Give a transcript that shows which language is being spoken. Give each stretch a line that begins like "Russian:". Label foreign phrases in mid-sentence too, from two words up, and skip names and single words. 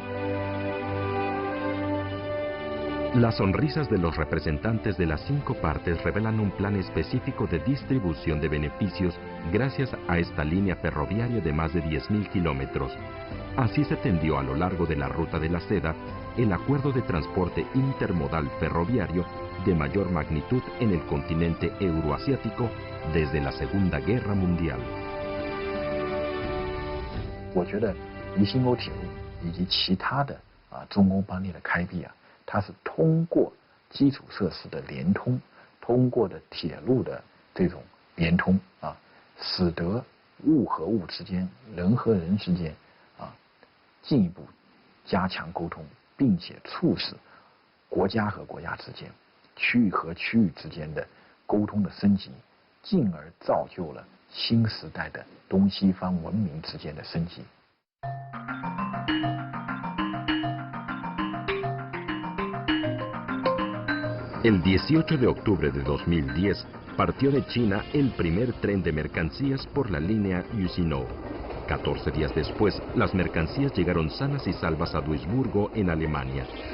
Spanish: Las sonrisas de los representantes de las 5 partes revelan un plan específico de distribución de beneficios gracias a esta línea ferroviaria de más de 10.000 kilómetros. Así se tendió a lo largo de la Ruta de la Seda el acuerdo de transporte intermodal ferroviario de mayor magnitud en el continente euroasiático desde la Segunda Guerra Mundial.
Chinese: 我觉得渝新欧铁路以及其他的中欧班列的开辟它是通过基础设施的联通，通过的铁路的这种联通使得物和物之间、人和人之间进一步加强沟通，并且促使国家和国家之间、区域和区域之间的沟通的升级，进而造就了新时代的东西方文明之间的升级。
Spanish: El 18 de octubre de 2010 partió de China el primer tren de mercancías por la línea Yuxinhou. 14 días después, las mercancías llegaron sanas y salvas a Duisburgo, en Alemania.